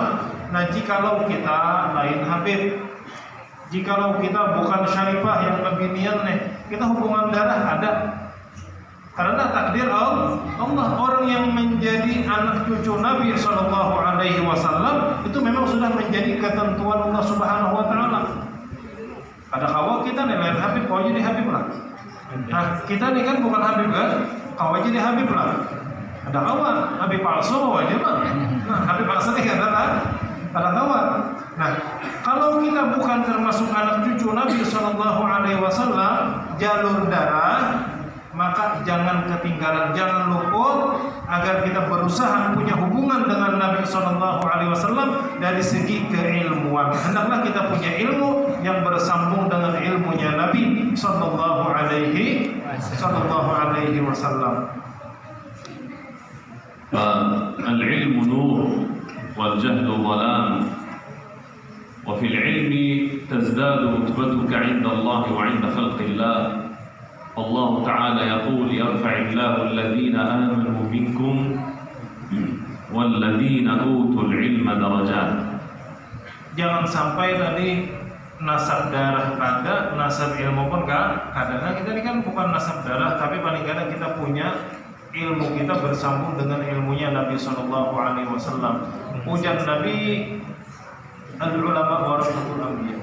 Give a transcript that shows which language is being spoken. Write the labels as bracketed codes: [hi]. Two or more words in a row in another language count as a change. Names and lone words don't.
[id] Nah, jikalau kita lain Habib, jikalau kita bukan Syarifah yang kebinian kita hubungan darah ada. Karena takdir Allah, orang yang menjadi anak cucu Nabi [ar] صلى الله عليه وسلم [id] itu memang sudah menjadi ketentuan Allah [ar] سبحانه وتعالى. [id] Pada kawal kita nih lain Habib, kau jadi Habib lah. Nah, kita nih kan bukan Habib kan, kau jadi Habib lah. Ada kawan, Habib palsu aja mah. Nah, Habib palsu nih ada kawan. Nah, kalau kita bukan termasuk anak cucu Nabi [ar] صلى الله عليه وسلم, [id] jalur darah, maka jangan ketinggalan, jangan luput agar kita berusaha punya hubungan dengan Nabi [ar] صلى الله عليه وسلم [id] dari segi keilmuan. Hendaklah kita punya ilmu yang bersambung dengan ilmunya Nabi [ar] صلى الله عليه وسلم. العلم نور والجهل ظلام وفي العلم تزداد رتبتك عند الله وعند خلق الله. الله تعالى يقول يرفع الله الذين آمنوا منكم والذين أوتوا العلم درجات. [id] Jangan sampai tadi nasab darah ada, nasab ilmu pun kadang kita ini kan bukan nasab darah, tapi paling kadang kita punya ilmu, kita bersambung dengan ilmunya Nabi [ar] صلى الله عليه وسلم. [id] Ujar Nabi, [ar] العلماء ورثة الأنبياء.